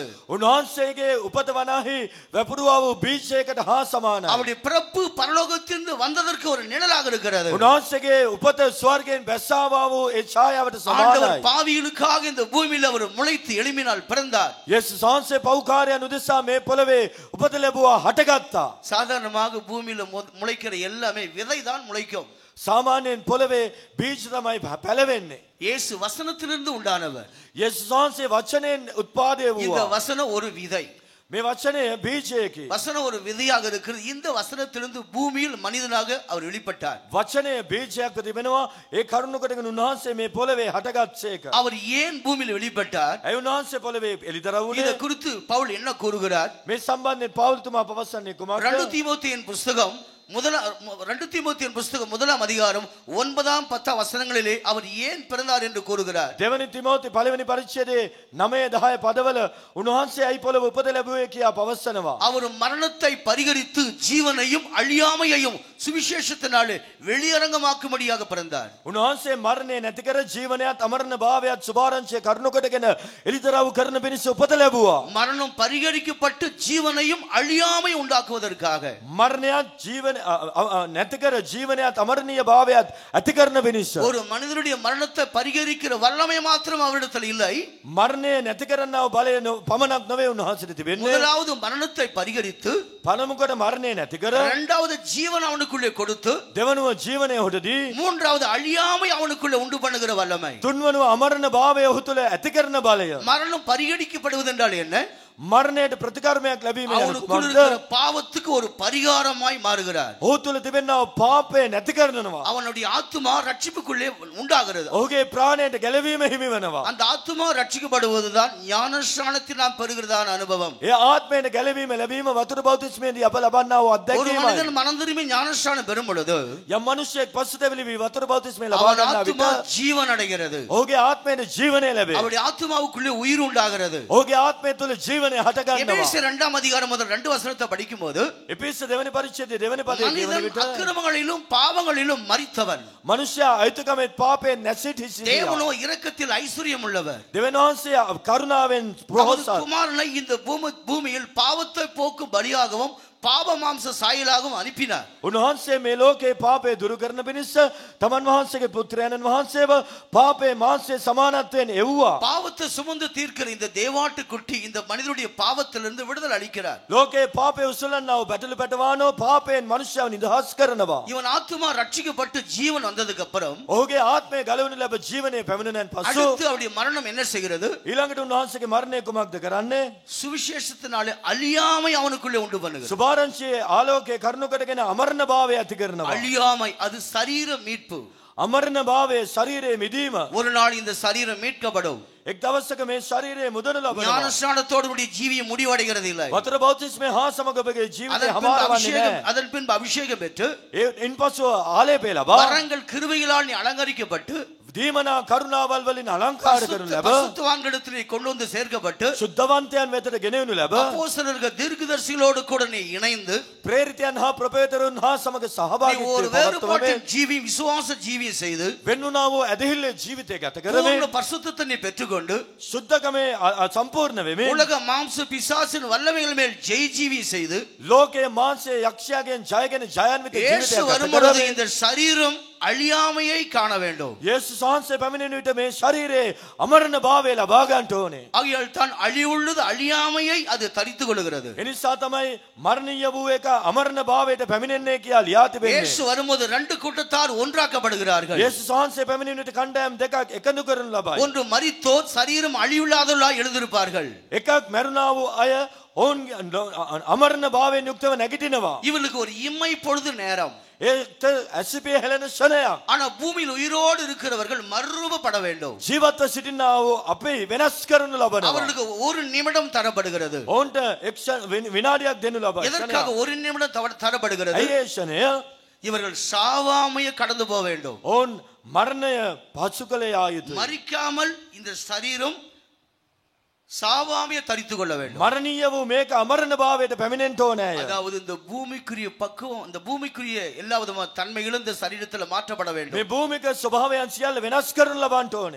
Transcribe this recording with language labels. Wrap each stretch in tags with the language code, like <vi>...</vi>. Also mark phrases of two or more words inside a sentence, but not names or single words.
<si>උන්වහන්සේගේ උපත වනාහි වැපුරුවා වූ බීජයකට හා සමානයි.</si> <ta>அவருடைய பிறப்பு பரலோகத்திலிருந்து வந்ததற்கு ஒரு நிழலாக இருக்கிறது.</ta> <si>උන්වහන්සේගේ උපත ස්වර්ගයෙන් බැස්සාවා වූ ඒ ඡායාවට</si> <ta>ஆண்டவர்</ta> <si>සමානයි.</si> <ta>பாவிகளுக்காக இந்த பூமியில அவர் முளைத்து எழும்பினால் பிறந்தார்.</ta> <si>යේසුස් වහන්සේ පෞකාරයන් උදෙසා මේ පොළවේ උපත ලැබුවා හටගත්තා.</si> <ta>சாதாரணமாக பூமியில முளைக்கிற எல்லாமே விதைதான் முளைக்கும்.</ta> <si>සාමාන්‍යයෙන් පොළවේ බීජ තමයි පැලවෙන්නේ.</si> <ta>இயேசு வசனத்திலிருந்து உண்டானவர்.</ta> <si>යේසුස් වහන්සේ වචනයෙන් උත්පාදය</si> <ta>இந்த</ta> <si>වූවා.</si> <ta>வசனம் ஒரு விதை.</ta> <si>මේ වචනය බීජයකි.</si> <ta>வசனம் ஒரு விதையாக இருக்கிறது. இந்த வசனத்திலிருந்து பூமியில் மனிதனாக அவர் வெளிப்பட்டார்.</ta> <si>වචනය බීජයක්ව තිබෙනවා. ඒ කරුණු කොටගෙන උන්වහන්සේ මේ පොළවේ හටගත්සේක.</si> <ta>அவர் ஏன் பூமியில் வெளிப்பட்டார்?</ta> <si>ඇයි උන්වහන්සේ පොළවේ එළිදර</si> <ta>இதை</ta> <si>වුණේ?</si> <ta>குறித்து பவுல் என்ன கூறுகிறார்?</ta> <si>මේ සම්බන්ධයෙන් පෞල්තුමා පවසන්නේ 2 කුමක්ද?</si> <ta>தீமோத்தேயின் புஸ்தகம் 2 தீமோத்தேயின் புஸ்தகம் 1ஆம் அதிகாரம் 9 10 வசனங்களிலே அவர் ஏன் பிறந்தார் என்று கூறுகிறார்.</ta> <si>දෙවනි තිමෝති පළවෙනි පරිච්ඡේදයේ 9 10 පදවල උන්වහන්සේ ඇයි පොළව උපත ලැබුවේ කියා පවසනවා.</si> <ta>அவர் மரணத்தை பரிகரித்து ஜீவனையும் அழியாமையையும் சுவிசேஷத்தினாலே வெளியரங்கமாக்கும்படியாக பிறந்தார்.</ta> <si>උන්වහන්සේ මරණය නැති කර ජීවනයත් අමරණ භාවයත් සුභාරංශය කරුණු කොටගෙන එළිදරව් කරන පිණිස උපත ලැබුවා.</si> <ta>மரணம் பரிகரிக்கப்பட்டு ஜீவனையும் அழியாமை உண்டாக்குவதற்காக</ta> <si>මරණයත් ජීවන නැති කර ජීවනයත් අමරණීය භාවයත් ඇති කරන පිණිස.</si> <ta>ஒரு மனிதனுடைய மரணத்தை பரிகரிக்கிற வல்லமை மாத்திரம் அவரிடத்தில் இல்லை.</ta> <si>මරණය නැති කරන්නව බලය පමණක් නොවේ උන්වහන්සේට තිබෙන්නේ.</si> <ta>முதலாவது மரணத்தை பரிகரித்து</ta> <si>පළමුකොට මරණය නැති කර</si> <ta>இரண்டாவது ஜீவன் அவனுக்குள்ளே கொடுத்து</ta> <si>දෙවනුව ජීවනය ඔහුටදී</si> <ta>மூன்றாவது அழியாமை அவனுக்குள்ளே உண்டு பண்ணுகிற வல்லமை.</ta> <si>තුන්වනුව අමරණ භාවය ඔහු තුළ ඇති කරන බලය.</si> <ta>மரணம் பரிகரிக்கப்படுவது என்றால் என்ன?</ta> <si>මරණයට ප්‍රතිකර්මයක් ලැබීම</si> <ta>அவனுக்குள் இருக்கிற பாவத்துக்கு ஒரு பரிகாரமாய் மாறுகிறார்.</ta> <si>ඔහු තුළ තිබෙනා පාපය නැති කරනවා.</si> <ta>அவனுடைய ஆத்துமா ரட்சிப்புக்குள்ளே உண்டாகிறது.</ta> <si>ඔහුගේ ප්‍රාණයට ගැලවීම හිමි වෙනවා.</si> <ta>அந்த ஆத்துமா ரட்சிக்கப்படுவதுதான் ஞானஸ்நானத்தில் நாம் பெறுகிறதான அனுபவம்.</ta> <si>ඒ ආත්මයට ගැලවීම ලැබීම වතුර බෞතිස්මේදී අප ලබන්නා වූ</si> <ta>ஒரு</ta> <si>අත්දැකීමයි.</si> <ta>மனிதன் மனம் திரும்பி ஞானஸ்நானம் பெறும் பொழுது</ta> <si>යම් මිනිසෙක් පසුතැවිලි වී වතුර බෞතිස්මේ ලබා</si> <ta>அவன்</ta> <si>ගන්නා විට</si> <ta>ஆத்துமா ஜீவன் அடைகிறது.</ta> <si>ඔහුගේ ආත්මයට ජීවනය ලැබේ.</si> <ta>அவருடைய ஆத்துமாவுக்குள்ளே உயிர் உண்டாகிறது.</ta> <si>ඔහුගේ ආත්මය තුළ ජීවනය හට ගන්නවා.</si> <ta>எபேசியர் 2ஆம் அதிகாரம் முதல் 2 வசனத்தை படிக்கும்போது</ta> <si>එපිස්ස දෙවනි පරිච්ඡේදයේ දෙවනි පදයේ කියවන</si> <ta>மனிதன்</ta> <si>විට</si> <ta>அக்கிரமங்களிலும் பாவங்களிலும் மரித்தவன்,</ta> <si>මනුෂ්‍යයා අයිතිකමෙත් පාපයෙන් නැසිත හිසියා.</si> <ta>தேவனோ இரக்கத்தில் ஐஸ்வர்யம் உள்ளவர்.</ta> <si>දෙවියන් වහන්සේ කරුණාවෙන්</si> <ta>அவரது</ta> <si>ප්‍රහෝසත්.</si> <ta>குமாரனை இந்த பூமியில் பாவத்தை போக்கும் பலியாகவும் பாவ மாம்ச சாயலாகவும் அனுப்பினார்.</ta> <si>උන්වහන්සේ මේ ලෝකේ පාපය දුරු කරන පිණිස තමන් වහන්සේගේ පුත්‍රයන්න් වහන්සේව පාපේ මාංශයේ සමානත්වයෙන් එව්වා.</si> <ta>பாவத்தை சுமந்து தீர்க்கிற இந்த தேவாட்டு குட்டி இந்த மனிதனுடைய பாவத்திலிருந்து விடுதலை அளிக்கிறார்.</ta> <si>ලෝකේ පාපය උසලන්නව බැටළු පැටවානෝ පාපයෙන් මනුෂ්‍යව නිදහස් කරනවා.</si> <ta>இவன் ஆத்துமா ரட்சிக்கப்பட்டு ஜீவன் வந்ததுக்கு அப்புறம்</ta> <si>ඔහුගේ ආත්මය ගලවනු ලැබ ජීවනයේ පැමිණෙනන් පසු</si> <ta>அடுத்து அவருடைய மரணம் என்ன செய்கிறது?</ta> <si>ඊළඟට උන්වහන්සේගේ මරණය කුමක්ද කරන්නේ?</si> <ta>சுவிசேஷத்தினாலே அழியாமை அவனுக்குள்ளே உண்டு பண்ணுகிறது.</ta> <si>සුභාරංශයේ ආලෝකයේ කරුණු කොටගෙන අමරණ භාවය ඇති කරනවා.</si> <ta>அழியாமை அது சரீர மீட்பு.</ta> <si>අමරණ භාවයේ ශරීරයේ මිදීම.</si> <ta>ஒரு நாள் இந்த சரீரம் மீட்கப்படும்.</ta> <si>එක් දවසක මේ ශරීරයේ මුදනු ලබනවා.</si> <ta>ஞானஸ்நானத்தோடு கூடிய ஜீவியம் முடிவடைகிறது இல்லை.</ta> <si>වතුර බෞතිස්මය හා සමග ඔබගේ ජීවිතය</si> <ta>அதன் பின்பு</ta> <si>හමාර වන්නේ</si> <ta>அபிஷேகம்</ta> <si>නැහැ.</si> <ta>அதன் பின்பு அபிஷேகம் பெற்று</ta> <si>ඉන්පසු ආලේපය ලබා</si> <ta>வரங்கள் கிருபைகளால் நீ அலங்கரிக்கப்பட்டு</ta> <si>දීමනා කරුණාවල් වලින් අලංකාර කරනු ලැබ</si> <ta>பரிசுத்தவான்களிடத்திலே கொண்டு வந்து சேர்க்கப்பட்டு</ta> <si>සුද්ධවන්තයන් වෙතට ගෙනෙනු ලැබ</si> <ta>அப்போஸ்தலர்கள் தீர்க்கதரிசிகளோடு கூட நீ இணைந்து</ta> <si>ප්‍රේරිතයන් හා ප්‍රපේතරුන් හා සමග</si> <ta>நீ</ta> <si>සහභාගීත්වය</si> <ta>ஒரு</ta> <si>පවත්වමින්</si> <ta>வேறுபாட்டின் ஜீவி விசுவாச ஜீவியம் செய்து</ta> <si>වෙන්නුනා වූ ඇදහිල්ලේ ජීවිතය ගත කරමින්</si> <ta>பூர்ண பரிசுத்தத்தை நீ பெற்றுக்கொண்டு</ta> <si>සුද්ධකමේ සම්පූර්ණ වෙමින්</si> <ta>உலக மாம்ச பிசாசின் வல்லமைகள் மேல் ஜெய் ஜீவி செய்து</ta> <si>ලෝකයේ මාංශයේ යක්ෂයාගෙන් ජයගෙන ජයාන්විත இயேசு ජීවිතයක් ගත</si> <ta>வரும்பொழுது</ta> <si>කරමින්</si> <ta>இந்த சரீரம் அழியாமையை காண வேண்டும்.</ta> <si>යේසුස් වහන්සේ පැමිණෙන විට මේ ශරීරයේ අමරණ භාවය ලබා ගන්න ඕනේ.</si> <ta>ஆகையால் தான் அழிவுள்ளது அழியாமையை அது தரித்துக் கொள்கிறது.</ta> <si>එනිසා තමයි මරණීය වූ එක අමරණ භාවයට පැමිණෙන්නේ කියලා ලියා තිබෙන්නේ.</si> <ta>இயேசு வரும்போது ரெண்டு கூட்டத்தார் ஒன்றாக்கப்படுகிறார்கள்.</ta> <si>යේසුස් වහන්සේ පැමිණෙන විට කණ්ඩායම් දෙකක් එකතු කරනු ලබයි.</si> <ta>ஒன்று மரித்தோர் சரீரம் அழிவில்லாதவர்களாய் எழுந்திருப்பார்கள்.</ta> <si>එකක් මරුණා වූ අය ඔවුන් අමරණ භාවයෙන් යුක්තව නැගිටිනවා.</si> <ta>இவர்களுக்கு ஒரு இம்மை பொழுது நேரம்.</ta> <si>ඒත් ඇසිපිය හැලෙන ෂණයක්.</si> <ta>ஆனா பூமியில் உயிரோடு இருக்கிறவர்கள் மறுரூபப்பட வேண்டும்.</ta> <si>ජීවත්ව සිටිනා වූ අපි වෙනස් කරනු ලබනවා.</si> <ta>அவர்களுக்கு ஒரு நிமிடம் தரப்படுகிறது.</ta> <si>ඔවුන්ට විනාඩියක් දෙනු ලබයි.</si> <ta>எதற்காக ஒரு நிமிடம் தரப்படுகிறது?</ta> <si>ඇයි ඒ ෂණය?</si> <ta>இவர்கள் சாவாமையை கடந்து போக வேண்டும்.</ta> <si>ඔවුන් මරණය පසු කළ යුතුයි.</si> <ta>மரிக்காமல் இந்த சரீரம் சாவாமையை தரித்துக் கொள்ள வேண்டும்.</ta> <si>මරණීය වූ මේක අමරණ භාවයට පැමිණෙන්න ඕනේ.</si> <ta>அதாவது இந்த பூமிக்குரிய பக்குவம், இந்த பூமிக்குரிய எல்லா விதமான தன்மைகளும் இந்த சரீரத்தில் மாற்றப்பட வேண்டும்.</ta> <si>මේ භූමික ස්වභාවයන් සියල්ල වෙනස් කරනු ලබන්න ඕනේ.</si>